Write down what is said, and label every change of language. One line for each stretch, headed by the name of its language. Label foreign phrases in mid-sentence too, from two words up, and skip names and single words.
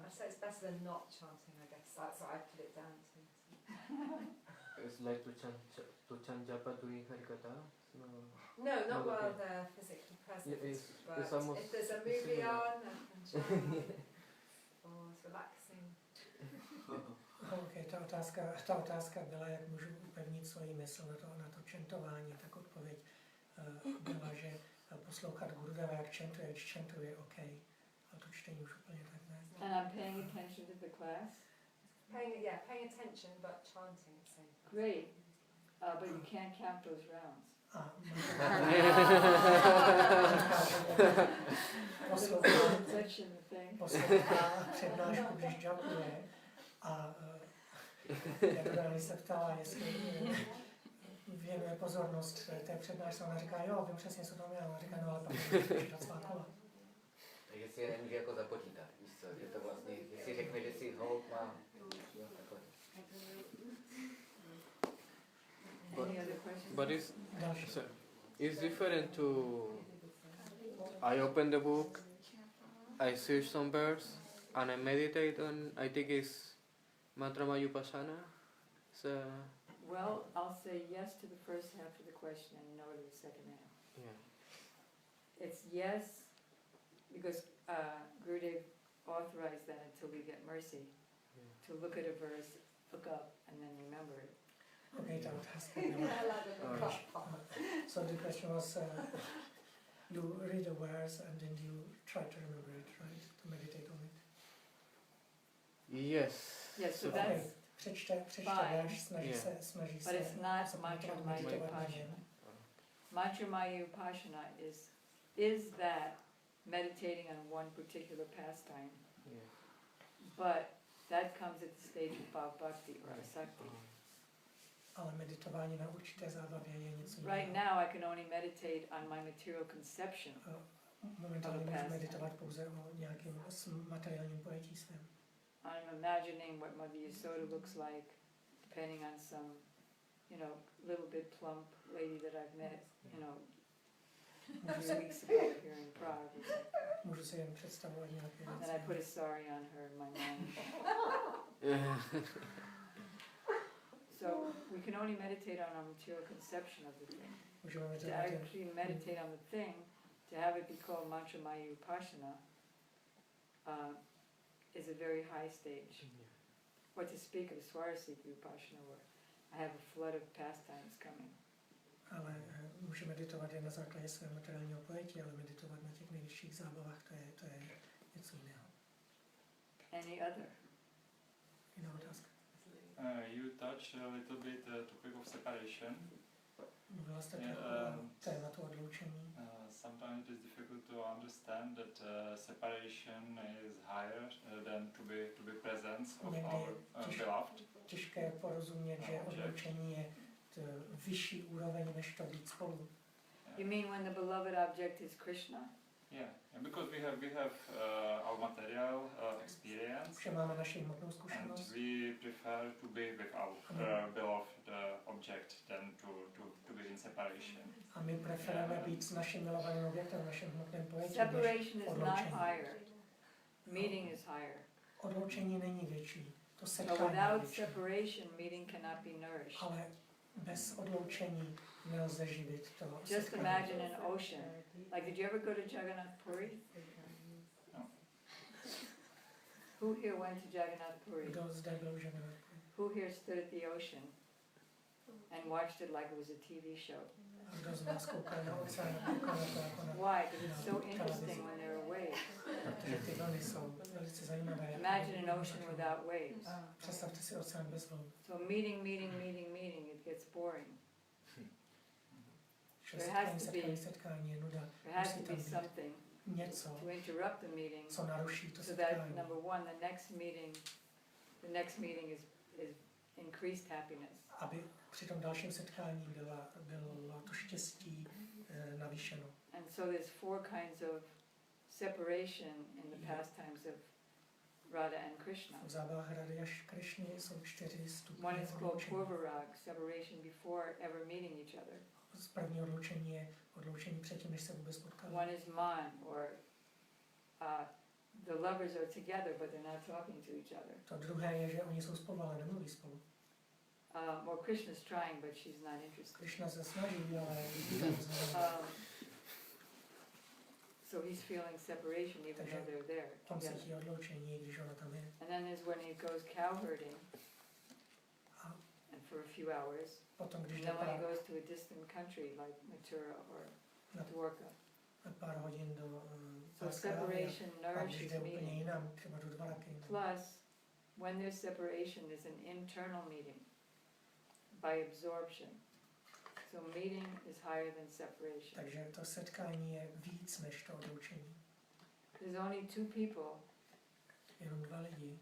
English: I'd say it's better than not chanting, I guess. That's what I put it down to. It's like to chant japa during Harikatha. No. No, not Not while okay. they're physically present. It's but almost if there's a movie similar. on, I can chant. Or it's relaxing.
Czech: Okay, ta otázka byla, jak můžu upevnit svoji mysl na to čentování, tak odpověď byla, že poslouchat Gurudeva, jak čentuje, když čentuje, OK. A to čtení už úplně tak ne.
English: and I'm paying attention to the class. Paying attention, but chanting at the same time. Great. But you can't count those rounds.
Czech: A poslouchá přednášku, když džapuje. A Jadurání se ptala, jestli věnuje pozornost té přednášce. Ona říká, jo, vím přesně, co tam je. Ona říká, no ale pak můžeš dát svá kola. Takže si je nemůže jako započítat, víš co, že to vlastně, jestli řekne, že si hold má, jo, takhle.
English: Any other questions? But it's
Czech: Další.
English: different to I open the book, I search some verse, and I meditate on. I think it's
Sanskrit: mantra mayupasana.
English: So Well, I'll say yes to the first half of the question and no to the second half. yeah. It's yes, because Gurudev authorized that until we get mercy, to look at a verse, look up, and then remember it. Okay, ta otázka byla. So the question was, you read a verse and then you try to remember it, right? To meditate on it. Yes. Yes, so So- that's,
Czech: Přečte
English: fine.
Czech: verš, snaží
English: Yeah.
Czech: se
English: but it's not
Czech: zapamatovat,
English: mantra maya
Czech: meditovat na
English: upasana.
Czech: něm.
Sanskrit: Mantra maya upasana
English: is that meditating on one particular pastime, Yeah. but that comes at the stage of bhakti or asakti.
Czech: Ale meditování na určité zábavě je něco jiného.
English: Right now I can only meditate on my material conception.
Czech: Momentálně můžu meditovat pouze o nějakém materiálním pojetí svém.
English: I'm imagining what Mother Yasoda looks like, depending on some, little bit plump lady that I've met, a few weeks ago here in Prague.
Czech: Můžu si jen představovat nějaké
English: And then I put a sari on her in my mind. So we can only meditate on our material conception of the thing.
Czech: Můžeme
English: To
Czech: meditovat jen
English: actually meditate on the thing, to have it be called
Sanskrit: Mantra Maya Upasana,
English: is a very high stage. What to speak of
Sanskrit: Swarasika Upasana,
English: where I have a flood of pastimes coming.
Czech: ale může meditovat jen na základě svého materiálního pojetí, ale meditovat na těch nejvyšších zábavách, to je něco jiného.
English: Any other?
Czech: Jiná otázka.
English: You touch a little bit topic of separation.
Czech: Mluvila jste trochu o tématu odloučení.
English: Sometimes it's difficult to understand that separation is higher than to be presence of
Czech: Někdy
English: our beloved.
Czech: Těžké porozumět, že odloučení je vyšší úroveň, než to být spolu.
English: You mean when the beloved object is Krishna? Yeah, because we have our material experience,
Czech: Že máme naši hmotnou
English: and
Czech: zkušenost.
English: we prefer to be with our beloved object than to be in separation.
Czech: A my preferujeme být s naším milovaným objektem, v našem hmotném pojetí,
English: Separation
Czech: než
English: is not
Czech: odloučení.
English: higher. Meeting is higher.
Czech: Odloučení není větší. To
English: So
Czech: setkání je
English: without
Czech: větší.
English: separation, meeting cannot be nourished.
Czech: Ale bez odloučení nelze živit to
English: Just
Czech: setkání.
English: imagine an ocean. Like, did you ever go to Jagannath Puri? No. Who here went to Jagannath Puri? Kdo zde byl v Jadurání? Who here stood at the ocean and watched it like it was a TV show?
Czech: A kdo z nás koukal na oceán, koukal na to jako na...
English: Why? Because it's so interesting when there are waves.
Czech: Protože ty vlny jsou velice zajímavé.
English: Imagine an ocean without waves.
Czech: Představte si oceán bez vln.
English: So meeting, it gets boring.
Czech: Že
English: There has
Czech: setkání,
English: to be-
Czech: setkání je nuda.
English: There has
Czech: Musí
English: to
Czech: tam
English: be
Czech: být
English: something
Czech: něco,
English: to interrupt the meeting,
Czech: co naruší to
English: so that
Czech: setkání.
English: number one, the next meeting is increased happiness.
Czech: Aby při tom dalším setkání bylo to štěstí navýšeno.
English: And so there's 4 kinds of separation in the pastimes of Radha and Krishna.
Czech: V zábavách Rady až Krišny jsou 4 stupně
English: One is called
Czech: odloučení.
English: Purvarag, separation before ever meeting each other.
Czech: Z první odloučení je odloučení předtím, než se vůbec potkali.
English: One is man, or the lovers are together but they're not talking to each other.
Czech: To druhé je, že oni jsou spolu, ale nemluví spolu.
English: Or Krishna's trying but she's not interested.
Czech: Krišna se snaží, ale
English: So he's feeling separation even though they're there
Czech: on
English: together.
Czech: cítí odloučení, když ona tam je.
English: And then there's when he goes cow herding,
Czech: A
English: and for a few hours.
Czech: potom, když
English: And
Czech: jde
English: then when he
Czech: pár,
English: goes to a distant country like Mathura or
Czech: na
English: Dwarka.
Czech: pár hodin do
English: So
Czech: Párské Arabie,
English: separation
Czech: a když
English: nourishes
Czech: jde úplně
English: meeting. jinam, třeba do Dvaraky. Plus, when there's separation, there's an internal meeting by absorption. So meeting is higher than separation.
Czech: Takže to setkání je víc než to odloučení.
English: There's only 2 people,
Czech: Jenom 2 lidi,